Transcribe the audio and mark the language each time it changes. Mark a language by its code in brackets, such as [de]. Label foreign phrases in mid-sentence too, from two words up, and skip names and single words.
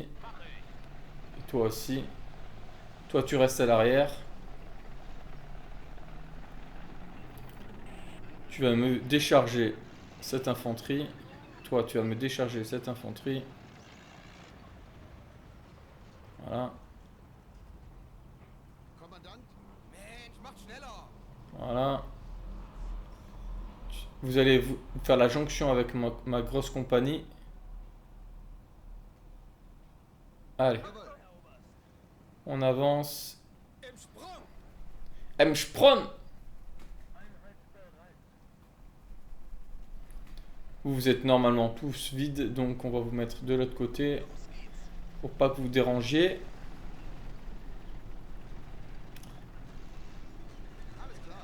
[fr] Et toi aussi. Toi tu restes à l'arrière. Tu vas me décharger cette infanterie. Toi tu vas me décharger cette infanterie. Voilà. [de] Kommandant, Mensch, mach schneller! [fr] Voilà. Vous allez faire la jonction avec ma grosse compagnie. Allez, jawohl. on avance. [de] Im Sprung! Sprung! [fr] Vous êtes normalement tous vides, donc on va vous mettre de l'autre côté pour pas que vous dérangiez. [de] Alles klar.